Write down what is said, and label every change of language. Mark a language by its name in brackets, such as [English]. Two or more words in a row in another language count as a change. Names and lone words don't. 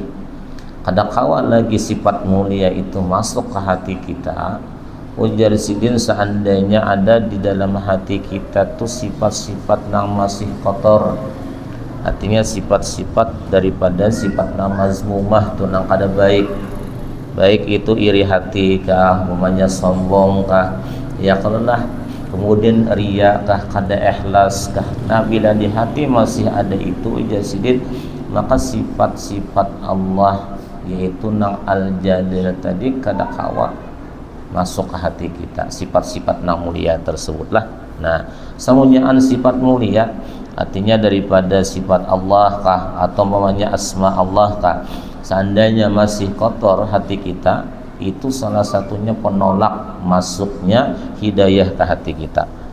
[Banjar] Kadangkala lagi sifat mulia itu masuk ke hati kita, ujar sidin seandainya ada di dalam hati kita tuh sifat-sifat yang masih kotor, artinya sifat-sifat daripada sifat yang mazmumah tuh yang kada baik, baik itu iri hati kah, umpamanya sombong kah, ya kalau lah, kemudian riya kah, kada ikhlas kah. Nah bila di hati masih ada itu ujar sidin, maka sifat-sifat Allah yaitu nang Al-Jalil tadi kadangkala masuk ke hati kita, sifat-sifat nang mulia tersebutlah. Nah, semuanyaan sifat mulia artinya daripada sifat Allah kah atau namanya asma Allah kah, seandainya masih kotor hati kita, itu salah satunya penolak masuknya hidayah ke hati kita.